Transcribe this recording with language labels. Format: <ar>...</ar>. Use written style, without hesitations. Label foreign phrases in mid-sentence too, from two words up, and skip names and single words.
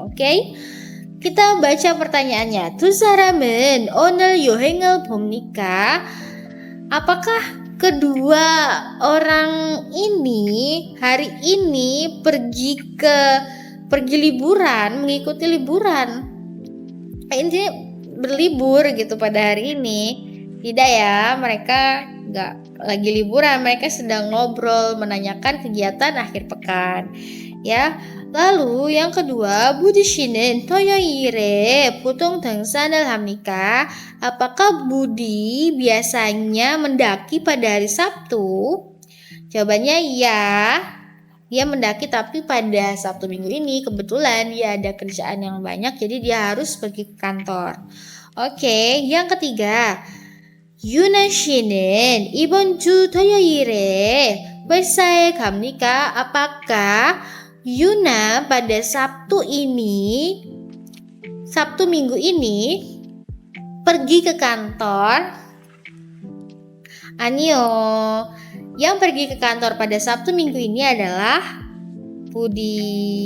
<id>Oke? Kita baca pertanyaannya.</id> <ko>두 사람은 오늘 여행을 봅니까?</ko> <id>Apakah kedua orang ini hari ini pergi liburan, mengikuti liburan? Intinya berlibur gitu pada hari ini. Tidak ya, mereka nggak lagi liburan, mereka sedang ngobrol, menanyakan kegiatan akhir pekan. Ya, lalu yang kedua,</id> <ko>Budi 씨는 토요일에 보통 등산을 합니까?</ko> <id>Apakah Budi biasanya mendaki pada hari Sabtu? Jawabannya ya. Dia mendaki tapi pada Sabtu minggu ini kebetulan dia ada kerjaan yang banyak jadi dia harus pergi ke kantor. Oke, yang ketiga.</id> <ko>유나 씨는 이번 주 토요일에 회사에 갑니까?</ko> <id>Apakah Yuna pada Sabtu minggu ini pergi ke kantor? Anio, yang pergi ke kantor pada Sabtu minggu ini adalah Budi.</id>